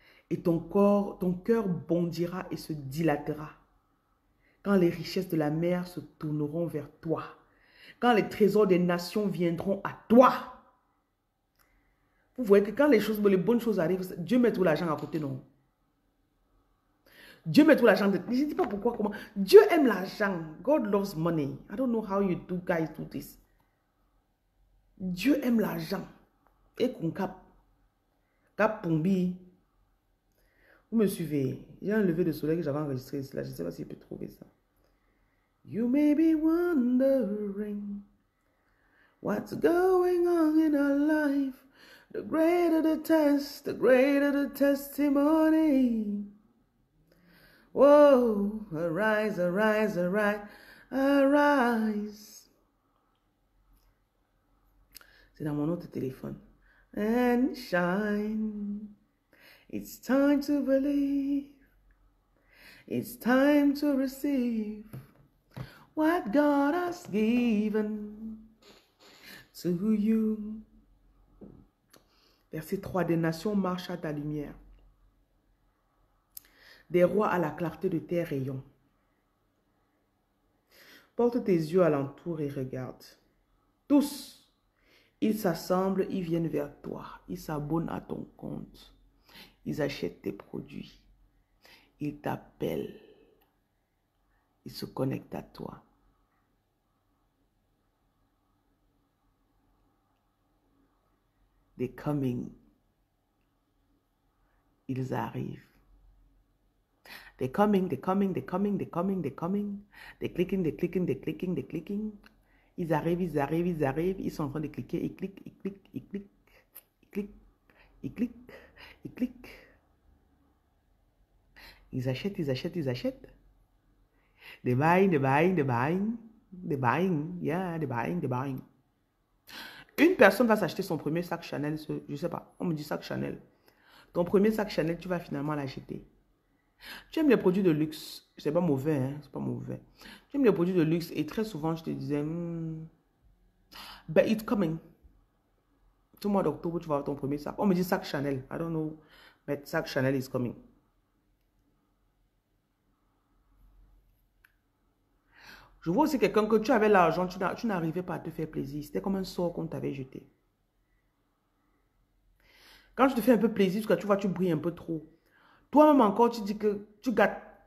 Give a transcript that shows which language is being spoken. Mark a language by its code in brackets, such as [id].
[fr] Et ton cœur bondira et se dilatera. Quand les richesses de la mer se tourneront vers toi. Quand les trésors des nations viendront à toi. Vous voyez que quand les bonnes choses arrivent, Dieu met tout l'argent à côté, non? Dieu met tout l'argent. Je ne dis pas pourquoi, comment. Dieu aime l'argent. [en] God loves money. I don't know how you do guys do this. [fr] Dieu aime l'argent. Et qu'on cap. Cap Pombi. Vous me suivez. J'ai un lever de soleil que j'avais enregistré ici. Là. Je ne sais pas s'il peut trouver ça. [en] You may be wondering what's going on in our life. The greater the test, the greater the testimony. Whoa, arise, arise, arise, arise. [fr] C'est dans mon autre téléphone. [en] And shine. It's time to believe. It's time to receive what God has given to you. [fr] Verset 3. Des nations marchent à ta lumière. Des rois à la clarté de tes rayons. Porte tes yeux alentour et regarde. Tous, ils s'assemblent, ils viennent vers toi. Ils s'abonnent à ton compte. Ils achètent tes produits. Ils t'appellent. Ils se connectent à toi. [en] They're coming. [fr] Ils arrivent. [en] They're coming, they're coming, they're coming, they're coming, they're coming. They're clicking, they're clicking, they're clicking, they're clicking. [fr] Ils arrivent, ils arrivent, ils arrivent. Ils sont en train de cliquer. Ils cliquent, ils cliquent, ils cliquent, ils cliquent, ils cliquent, ils cliquent. Ils achètent, ils achètent, ils achètent. [en] They're buying, they're buying, they're buying. They're buying, yeah, they're buying, they're buying. [fr] Une personne va s'acheter son premier sac Chanel, je ne sais pas, on me dit sac Chanel. Ton premier sac Chanel, tu vas finalement l'acheter. Tu aimes les produits de luxe, c'est pas mauvais, hein, c'est pas mauvais. Tu aimes les produits de luxe et très souvent, je te disais, [en] but it's coming. [fr] Tout le mois d'octobre, tu vas avoir ton premier sac. On me dit sac Chanel, [en] I don't know, but sac Chanel is coming. [fr] Je vois aussi quelqu'un que tu avais l'argent, tu n'arrivais pas à te faire plaisir. C'était comme un sort qu'on t'avait jeté. Quand tu te fais un peu plaisir, parce que tu vois, tu brilles un peu trop. Toi-même encore, tu dis que tu gâtes.